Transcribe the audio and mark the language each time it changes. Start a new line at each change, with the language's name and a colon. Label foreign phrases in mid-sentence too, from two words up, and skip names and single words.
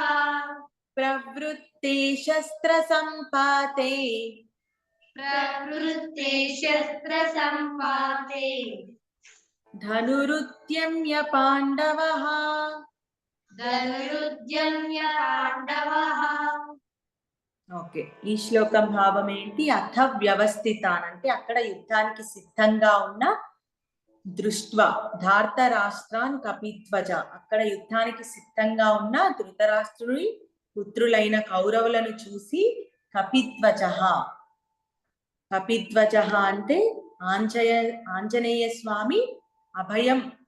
Sanskrit: प्रवृत्ते शस्त्रसम्पाते प्रवृत्ते शस्त्रसम्पाते धनुरुद्यम्य पाण्डवः धनुरुद्यम्य पाण्डवः
Telugu: ఓకే ఈ శ్లోకం భావం ఏంటి
Sanskrit: అథ వ్యవస్థితాన్
Telugu: అంటే అక్కడ యుద్ధానికి సిద్ధంగా ఉన్న
Sanskrit: దృష్ట్వా ధార్తరాష్ట్రాన్ కపిధ్వజ
Telugu: అక్కడ యుద్ధానికి సిద్ధంగా ఉన్న ధృతరాష్ట్రుని పుత్రులైన కౌరవులను చూసి కపిధ్వజ కపిధ్వజ అంటే ఆంజనేయ స్వామి అభయం